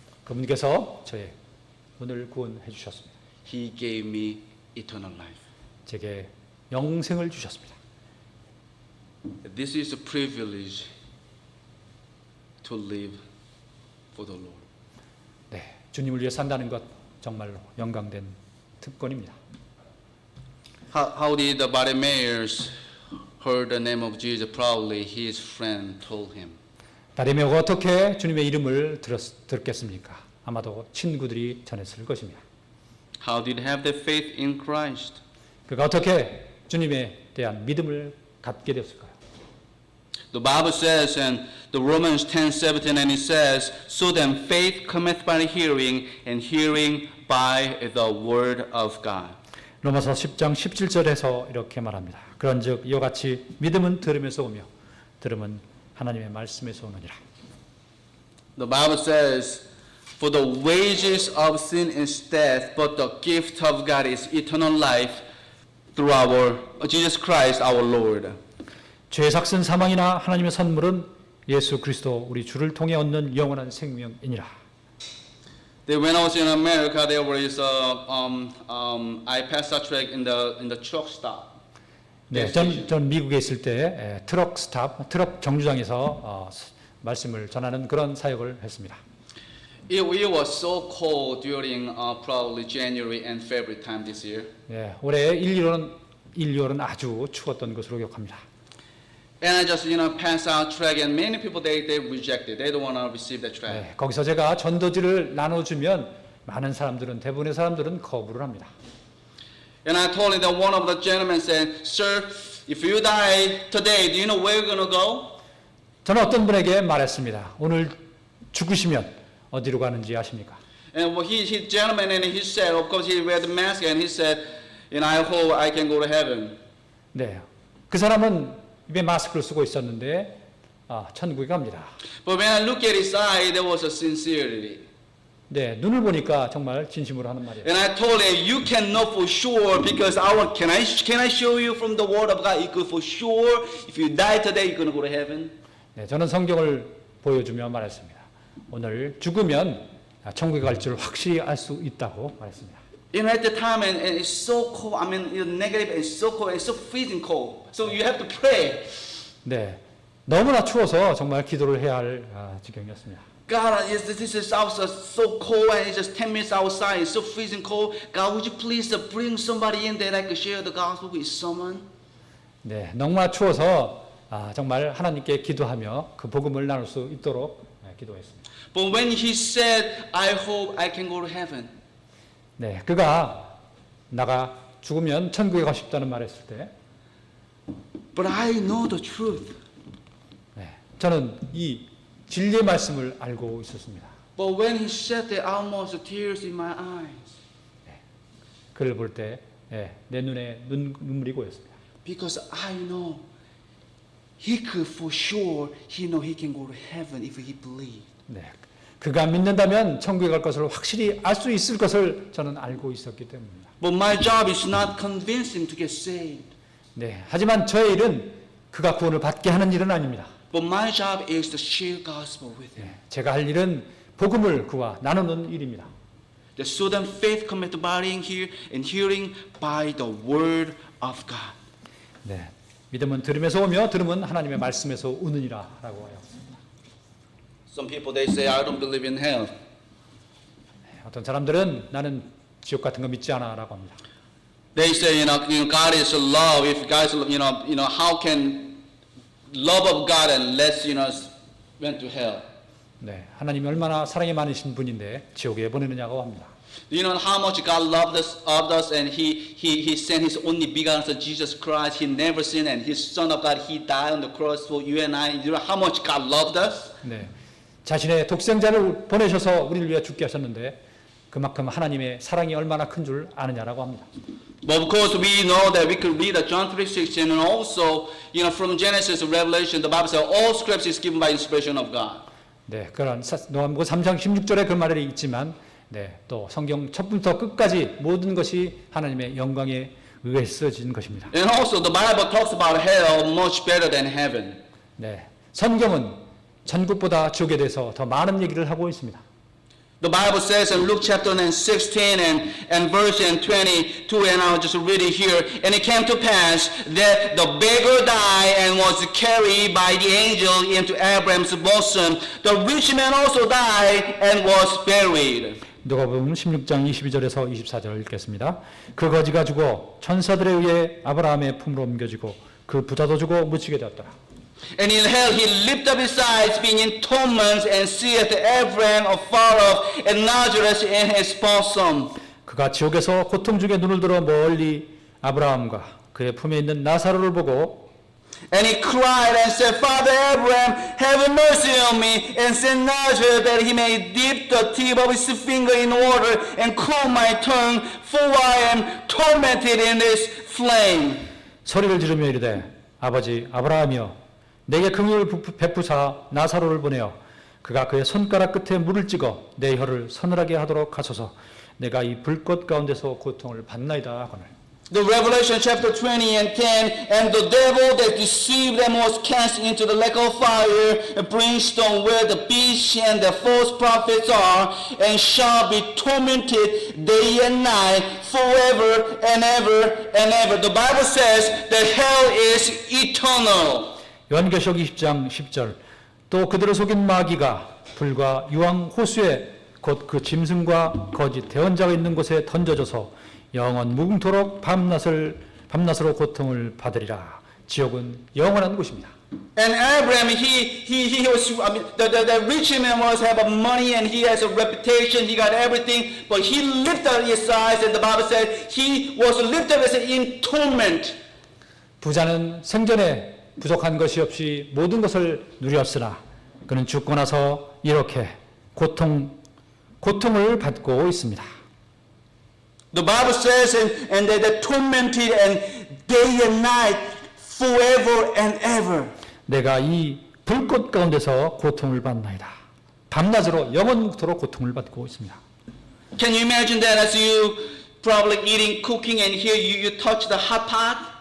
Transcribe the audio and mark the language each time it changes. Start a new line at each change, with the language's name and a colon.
Korean: 그분께서 저의 오늘 구원해 주셨습니다.
English: He gave me eternal life.
Korean: 제게 영생을 주셨습니다.
English: This is a privilege to live for the Lord.
Korean: 네, 주님을 위해 산다는 것 정말로 영광된 특권입니다.
English: How did the Bartimaeus heard the name of Jesus? Probably his friend told him.
Korean: 바디메오가 어떻게 주님의 이름을 들었겠습니까? 아마도 친구들이 전했을 것입니다.
English: How did he have the faith in Christ?
Korean: 그가 어떻게 주님에 대한 믿음을 갖게 되었을까요?
English: The Bible says in the Romans 10:17, and it says, "So then faith cometh by hearing, and hearing by the word of God."
Korean: 로마서 10장 17절에서 이렇게 말합니다. 그런즉 이와 같이 믿음은 들음에서 오며 들음은 하나님의 말씀에서 오느니라.
English: The Bible says, "For the wages of sin is death, but the gift of God is eternal life through our Jesus Christ our Lord."
Korean: 죄의 삭은 사망이나 하나님의 선물은 예수 그리스도 우리 주를 통해 얻는 영원한 생명이니라.
English: When I was in America, there was I passed a track in the truck stop.
Korean: 네, 전 미국에 있을 때 트럭 정류장에서 말씀을 전하는 그런 사역을 했습니다.
English: It was so cold during probably January and February time this year.
Korean: 네, 올해 1, 2월은 아주 추웠던 것으로 기억합니다.
English: And I just pass out track, and many people they reject it. They don't want to receive that track.
Korean: 네, 거기서 제가 전도지를 나눠주면 많은 사람들은 대부분의 사람들은 거부를 합니다.
English: And I told him that one of the gentlemen said, "Sir, if you die today, do you know where you're going to go?"
Korean: 저는 어떤 분에게 말했습니다. 오늘 죽으시면 어디로 가는지 아십니까?
English: And he gentleman, and he said, of course he wear the mask, and he said, I hope I can go to heaven.
Korean: 네, 그 사람은 입에 마스크를 쓰고 있었는데 천국에 갑니다.
English: But when I look at his eye, there was a sincerity.
Korean: 네, 눈을 보니까 정말 진심으로 하는 말이에요.
English: And I told him, you can know for sure because can I show you from the word of God? You could for sure, if you die today, you're going to go to heaven.
Korean: 네, 저는 성경을 보여주며 말했습니다. 오늘 죽으면 천국에 갈 줄 확실히 알 수 있다고 말했습니다.
English: You know, at the time, and it's so cold. I mean, it's negative, and it's so cold, and it's so freezing cold. So you have to pray.
Korean: 네, 너무나 추워서 정말 기도를 해야 할 지경이었습니다.
English: God, this is outside so cold, and it's just 10 minutes outside. It's so freezing cold. God, would you please bring somebody in that I could share the gospel with someone?
Korean: 네, 너무나 추워서 정말 하나님께 기도하며 그 복음을 나눌 수 있도록 기도했습니다.
English: But when he said, I hope I can go to heaven.
Korean: 네, 그가 나가 죽으면 천국에 가고 싶다는 말했을 때,
English: But I know the truth.
Korean: 네, 저는 이 진리의 말씀을 알고 있었습니다.
English: But when he said that, almost tears in my eyes.
Korean: 그를 볼 때, 내 눈에 눈물이 고였습니다.
English: Because I know he could for sure, he know he can go to heaven if he believed.
Korean: 네, 그가 믿는다면 천국에 갈 것을 확실히 알 수 있을 것을 저는 알고 있었기 때문입니다.
English: But my job is not convince him to get saved.
Korean: 네, 하지만 저의 일은 그가 구원을 받게 하는 일은 아닙니다.
English: But my job is to share gospel with him.
Korean: 제가 할 일은 복음을 그와 나누는 일입니다.
English: The so then faith cometh by hearing by the word of God.
Korean: 네, 믿음은 들음에서 오며 들음은 하나님의 말씀에서 오느니라라고 하였습니다.
English: Some people they say I don't believe in hell.
Korean: 어떤 사람들은 나는 지옥 같은 거 믿지 않아라고 합니다.
English: They say God is love. If God is how can love of God and less went to hell?
Korean: 네, 하나님이 얼마나 사랑이 많으신 분인데 지옥에 보내느냐고 합니다.
English: Do you know how much God loved us and He sent His only begotten Son Jesus Christ. He never sinned and His Son of God. He died on the cross for you and I. You know how much God loved us?
Korean: 네, 자신의 독생자를 보내셔서 우리를 위해 죽게 하셨는데 그만큼 하나님의 사랑이 얼마나 큰 줄 아느냐라고 합니다.
English: But of course we know that we could read John 3:16 and also from Genesis to Revelation the Bible says all Scripture is given by inspiration of God.
Korean: 네, 그런 요한복음 3장 16절에 그 말이 있지만, 네, 또 성경 첫부터 끝까지 모든 것이 하나님의 영광에 의해 쓰여진 것입니다.
English: And also the Bible talks about hell much better than heaven.
Korean: 네, 성경은 천국보다 지옥에 대해서 더 많은 얘기를 하고 있습니다.
English: The Bible says in Luke chapter 16 and verse 22, and I'll just read it here. And it came to pass that the beggar died and was carried by the angel into Abraham's bosom. The rich man also died and was buried.
Korean: 누가복음 16장 22절에서 24절 읽겠습니다. 그 거지가 죽어 천사들에 의해 아브라함의 품으로 옮겨지고 그 부자도 죽어 묻히게 되었더라.
English: And in hell he lifted up his eyes, being in torments, and seeth Abraham afar off, and Lazarus in his bosom.
Korean: 그가 지옥에서 고통 중에 눈을 들어 멀리 아브라함과 그의 품에 있는 나사로를 보고
English: And he cried and said, Father Abraham, have mercy on me, and send Lazarus that he may dip the tip of his finger in water and cool my tongue, for I am tormented in this flame.
Korean: 소리를 지르며 이르되 아버지 아브라함이여 내게 긍휼을 베푸사 나사로를 보내어 그가 그의 손가락 끝에 물을 찍어 내 혀를 서늘하게 하도록 하소서. 내가 이 불꽃 가운데서 고통을 받나이다 하거늘.
English: The Revelation chapter 20 and 10, and the devil that deceived them was cast into the lake of fire and brimstone, where the beast and the false prophets are, and shall be tormented day and night forever and ever and ever. The Bible says that hell is eternal.
Korean: 요한계시록 20장 10절 또 그들을 속인 마귀가 불과 유황 호수에 곧 그 짐승과 거짓 대언자가 있는 곳에 던져져서 영원 무궁토록 밤낮으로 고통을 받으리라. 지옥은 영원한 곳입니다.
English: And Abraham, he was, the rich man was have money and he has a reputation, he got everything, but he lifted his eyes and the Bible said he was lifted as in torment.
Korean: 부자는 생전에 부족한 것이 없이 모든 것을 누렸으나 그는 죽고 나서 이렇게 고통을 받고 있습니다.
English: The Bible says, and they're tormented and day and night, forever and ever.
Korean: 내가 이 불꽃 가운데서 고통을 받나이다. 밤낮으로 영원토록 고통을 받고 있습니다.
English: Can you imagine that as you probably eating, cooking, and here you touch the hot pot?